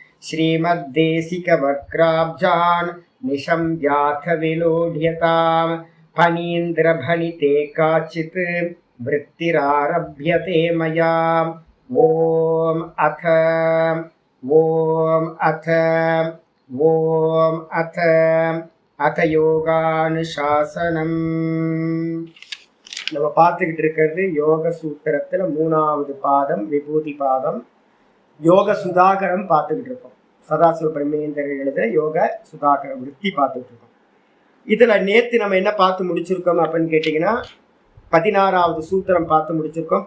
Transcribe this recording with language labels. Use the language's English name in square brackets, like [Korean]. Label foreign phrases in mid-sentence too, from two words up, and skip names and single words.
[Sanskrit] श्रीमद्देशिकवक्राब्जान् निशम्याथ विलोढ्यताम् फणीन्द्रभणिते काचित् वृत्तिरारभ्यते मया। ओम अथ யோகானுசாசனம். [Tamil] நம்ம பார்த்துக்கிட்டு இருக்கிறது யோக சூத்திரத்தில் 3வது பாதம் விபூதி பாதம். யோக சுதாகரம் பார்த்துக்கிட்டு இருக்கோம். சதாசிவ பிரம்மேந்திரர் எழுத யோக சுதாகரம் விருத்தி பார்த்துக்கிட்டு இருக்கோம். இதில் நேற்று நம்ம என்ன பார்த்து முடிச்சிருக்கோம் அப்படின்னு கேட்டிங்கன்னா 16வது சூத்திரம் பார்த்து முடிச்சிருக்கோம்.